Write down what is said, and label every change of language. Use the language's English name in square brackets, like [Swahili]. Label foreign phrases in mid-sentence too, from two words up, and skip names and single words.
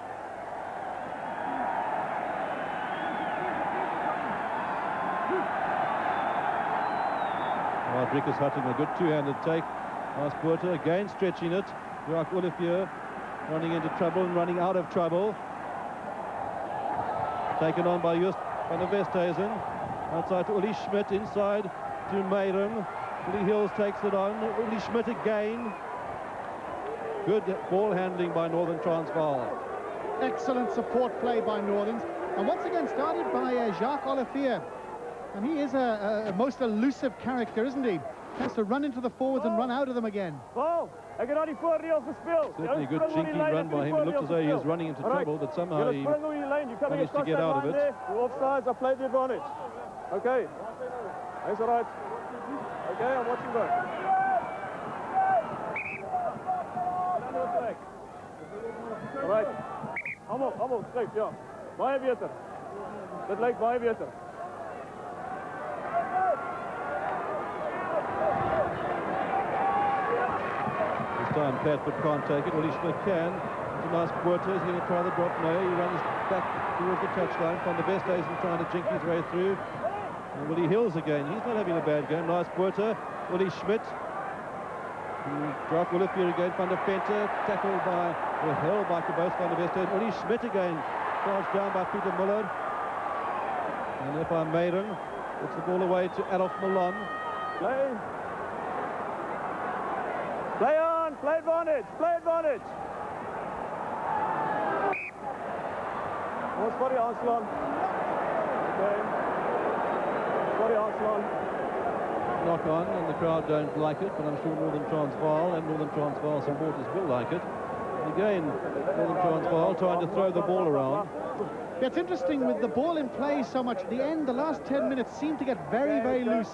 [English] Rikus Hutton, a good two-handed take. Nice Botha again stretching it. Jacques Olivier running into trouble and running out of trouble. Taken on by Just van der Westhuizen. Outside to Ellis Schmidt, inside to Mayron. Willie Hills takes it on. Ellis Schmidt again. Good ball handling by Northern Transvaal. Excellent support play by Northerns. And once again started by Jacques Olivier. And he is a most elusive character, isn't he? Has to run into the forwards and run out of them again. [Afrikaans] Oh, [English] I got [Afrikaans] die voorreels gespeel. [English] Certainly a good chinky run by him. It looks as though he is running into trouble, but somehow he managed to get out of it. The offsides, I played the advantage. Okay. That's all right. Okay, I'm watching back. All right. [Afrikaans] Allemaal, skryf, ja. Baie beter. Dit lyk baie beter. [English] This time Platford can't take it. Ellis Schmidt can. It's a nice Botha. He's going to try the drop. No, he runs back towards the touchline. Van der Westhuizen trying to jink his way through. And Willie Hills again. He's not having a bad game. Nice Botha. Ellis Schmidt. Jacques Olivier again. Van der Venter. Tackled by, or held by both Van der Westhuizen. Ellis Schmidt again. Charged down by Peter Muller. And if I'm Mayron, puts the ball away to Adolf Milan. Play on, play advantage, play advantage. [Afrikaans] Ons vir die aanslaan. Okay. Vir die aanslaan. [English] Knock on, and the crowd don't like it, but I'm sure Northern Transvaal and Northern Transvaal supporters will like it. And again, Northern Transvaal trying to throw the ball around. Yeah, it's interesting with the ball in play so much. At the end, the last 10 minutes seem to get very, very loose.